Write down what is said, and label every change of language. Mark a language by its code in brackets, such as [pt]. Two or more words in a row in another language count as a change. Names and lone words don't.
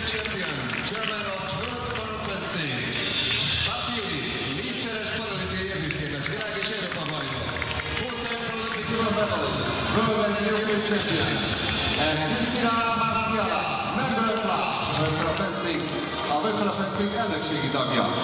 [en] champion, chairman of World Paralympic, [hu] Papi Judit, négyszeres paralimpiai ezüstérmes, világ és Európa bajnok, [en] four-time Paralympic silver medalist, World and European champion, and Christina Marcia, member at large, [hu] a World Paralympic elnökségi tagja.